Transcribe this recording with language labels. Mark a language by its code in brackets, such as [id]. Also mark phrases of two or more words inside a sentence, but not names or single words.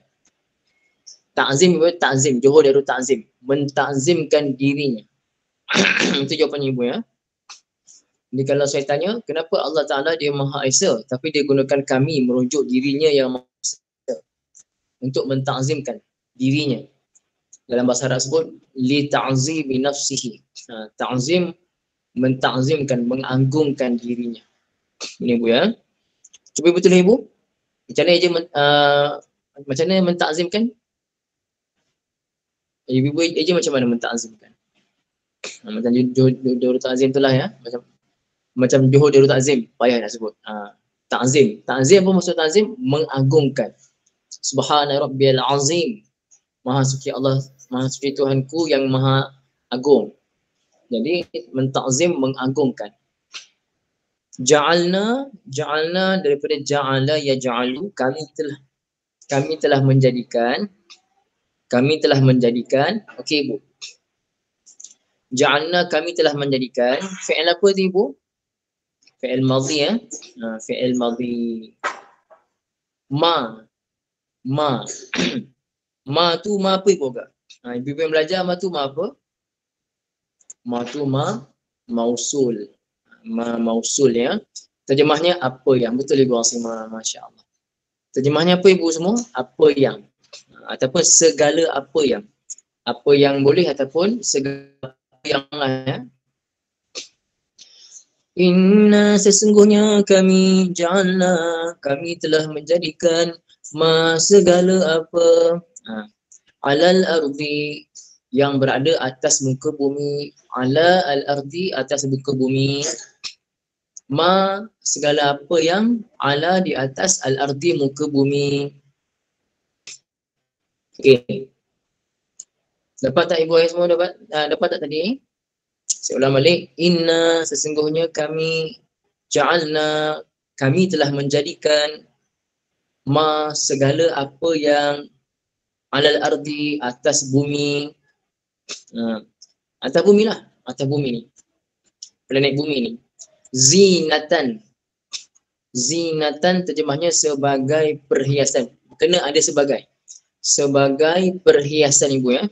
[ms] Takzim ibu, takzim, Johor Darul Takzim, mentakzimkan dirinya. Itu jawapannya ibu ya. Jadi kalau saya tanya, kenapa Allah Ta'ala Dia Maha Esa, tapi Dia gunakan kami merujuk dirinya yang Maha Esa untuk mentakzimkan dirinya. Dalam bahasa Arab sebut [ar] لتعظيم نفسه. [ms] Ta'zim, mentakzimkan, mengagungkan dirinya. Ini ibu ya. Cuba betul ibu. Macam mana mentakzimkan? Ibu eja macam mana mentakzimkan? Macam Johor Takzim itulah ya. Macam Johor Darul Takzim, payah nak sebut. Takzim apa maksud takzim? Mengagungkan. [ar] سبحان ربي العظيم. [ms] Maha suci Allah, maha suci Tuhanku yang maha agung. Jadi mentakzim, mengagungkan. Ja'alna daripada [ar] جعل يجعل, [ms] kami telah menjadikan. Okey ibu. Ja'alna, kami telah menjadikan. Fi'il apa tu ibu? [ar] فعل ماضي [ms] ya. [ar] فعل ماضي. [ms] Ma tu ma apa ibu kak? Ibu yang belajar ma tu ma apa? Ma tu mausul. Mausul ya. Terjemahnya apa yang. Betul ibu Asimah, masya-Allah. Terjemahnya apa ibu semua? Apa yang. Ataupun segala apa yang. Apa yang boleh ataupun segala apa yang lah ya. Inna sesungguhnya kami ja'alna, kami telah menjadikan ma segala apa [ar] على الأرض [ms] yang berada atas muka bumi, [ar] على الأرض [ms] atas muka bumi, ma segala apa yang ala di atas [ar] الأرض [ms] muka bumi. Okey. Dapat tak ibu ayah semua dapat? Dapat tak tadi? Saya ulang balik. Inna sesungguhnya kami ja'alna, kami telah menjadikan ma segala apa yang [ar] على الأرض [ms] atas bumi, atas bumi lah, atas bumi ni, planet bumi ni, zinatan, zinatan terjemahnya sebagai perhiasan, kena ada sebagai perhiasan ibu ya.